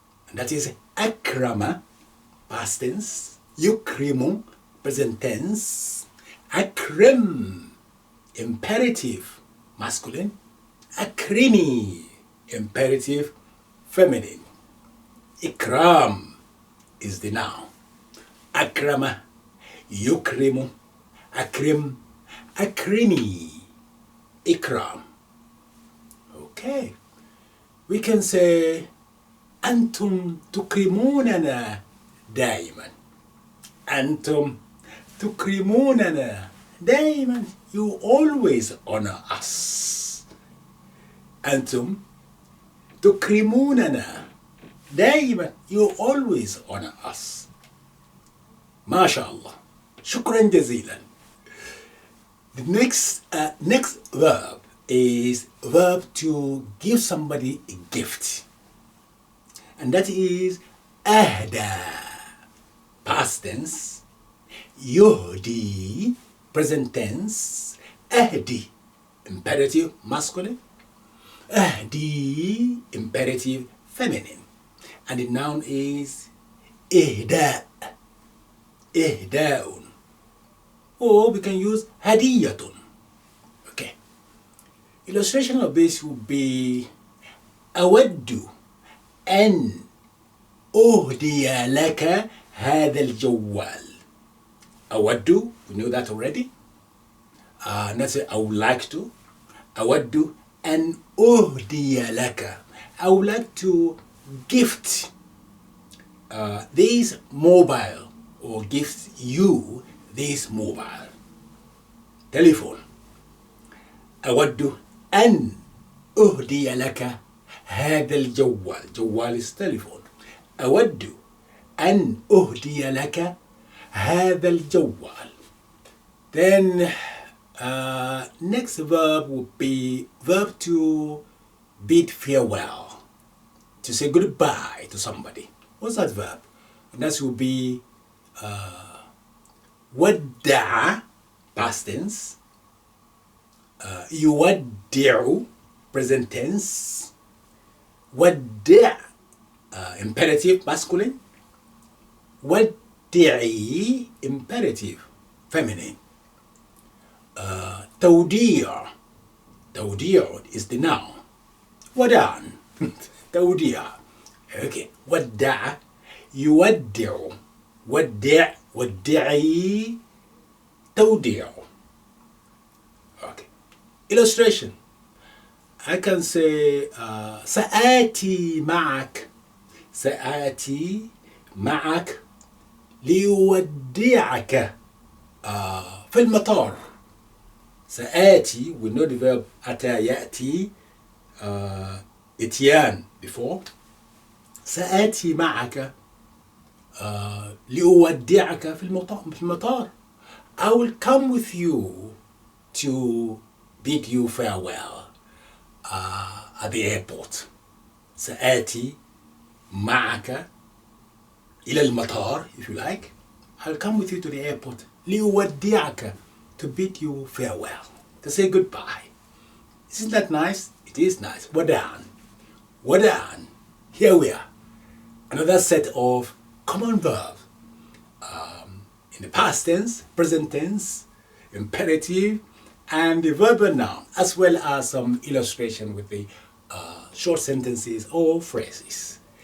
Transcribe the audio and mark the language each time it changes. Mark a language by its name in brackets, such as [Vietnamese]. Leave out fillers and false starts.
[English] And that is أكرم, past tense, يكرم, present tense, أكرم, imperative, masculine, أكرمي, imperative, feminine. إكرام is the noun. [Arabic] أكرم, يكرم, أكرم, أكرمي, إكرام. [English] Okay. We can say [Arabic] أنتم تكرموننا دائما. أنتم تكرموننا دائما. [English] You always honor us. [Arabic] أنتم تكرموننا دائما. [English] You always honor us. [Arabic] ما شاء الله. شكرا جزيلا. [English] The next verb is verb to give somebody a gift. And that is أهدى, past tense, يهدي, present tense, أهدي, imperative, masculine, أهدي, imperative, feminine, and the noun is إهداء, إهداء, or we can use هدية. Okay. Illustration of this would be [Arabic] أود أن أهدي لك هذا الجوال. [English] أود, we know that already. Let's say I would like to. [Arabic] أود أن أهدي لك [English] I would like to gift this mobile, or gift you this mobile telephone. [Arabic] أود أن أهدي لك هذا الجوال. [English] جوال is telephone. [Arabic] أود أن أهدي لك هذا الجوال. [English] Then next verb would be verb to bid farewell, to say goodbye to somebody. What's that verb? And that would be ودع, past tense. يودع, present tense. ودع, imperative, masculine. ودعي, imperative, feminine. توديع, توديع is the noun. [Arabic] وداعا. توديع. Okay. ودع, يودع, ودع, ودعي, توديع. Okay. Illustration. [English] I can say [Arabic] سآتي معك. سآتي معك ليودعك في المطار. [English] سآتي, we know the verb [Arabic] أتى يأتي, إتيان [English] before. [Arabic] سآتي معك لأودعك في المطار. [English] I will come with you to bid you farewell at the airport. [Arabic] سآتي معك إلى المطار, [English] if you like. I'll come with you to the airport. لأودعك, to bid you farewell, to say goodbye. Isn't that nice? It is nice. وداعا. وداعا. Here we are. Another set of common verbs in the past tense, present tense, imperative, and the verbal noun, as well as some illustration with the short sentences or phrases.